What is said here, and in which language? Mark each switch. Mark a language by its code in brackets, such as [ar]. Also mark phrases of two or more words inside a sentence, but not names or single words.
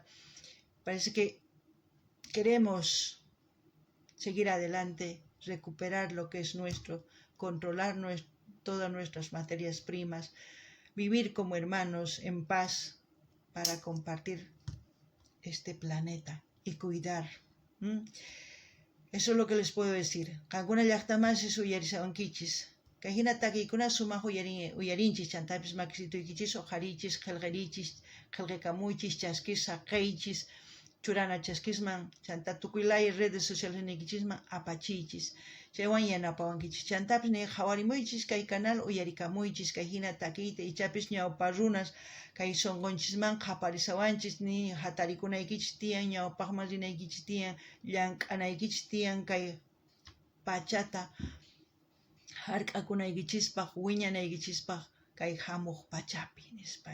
[es] Parece que queremos seguir adelante, recuperar lo que es nuestro, controlar todas nuestras materias primas, vivir como hermanos en paz para compartir este planeta y cuidar. Eso es lo que les puedo decir. [qu] Kankuna llaqtamanchis uyarisawankichis. Kayhina takiykuna sumaq uyarinchis chantapis makisituykichis uqharichis, qillqirichis, qillqikamuychis, chaskisqa qeychis, churana chaskisman, chanta tukuylaya [es] redes sociales [qu] niykichisman apachiychis. Chaywan yanapawankichis. Chantapis ni hawarimuychis kay canal uyarikamuychis, kayhina takiyta ichapis ñawpa runas kay sonqonchisman qaparisawanchis ni hatarikunaykichis tiyan, ñawpaqman rinaykichis tiyan, llank'anaykichis tiyan kay pachata hark'akunaykichispaq, wiñanaykichispaq kay hamuq pachapi nispa.